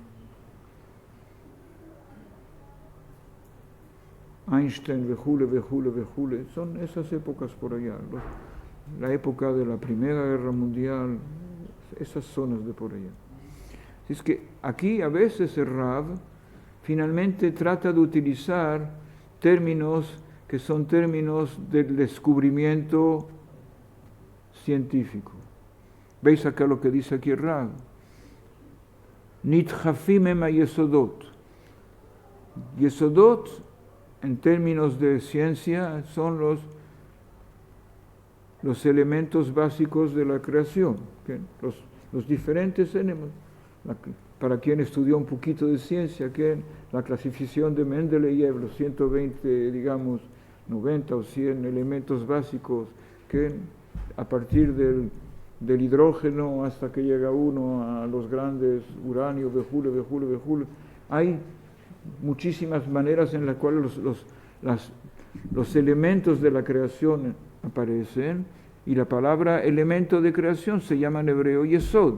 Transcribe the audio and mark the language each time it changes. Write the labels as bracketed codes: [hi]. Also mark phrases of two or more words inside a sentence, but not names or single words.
[es] Einstein, vejule, son esas épocas por allá, la época de la Primera Guerra Mundial, esas zonas de por allá. Así es que aquí a veces el Rav finalmente trata de utilizar términos que son términos del descubrimiento científico. ¿Veis acá lo que dice aquí el Rav? [he] נתחפים עם היסודות. [es] Yesodot, en términos de ciencia, son los elementos básicos de la creación, ¿okay? Los diferentes elementos. Para quien estudió un poquito de ciencia, que la clasificación de Mendeleev, los 120, digamos, 90 o 100 elementos básicos, que a partir del hidrógeno hasta que llega uno a los grandes uranio, vejule, hay muchísimas maneras en las cuales los elementos de la creación aparecen, y la palabra elemento de creación se llama en hebreo Yesod.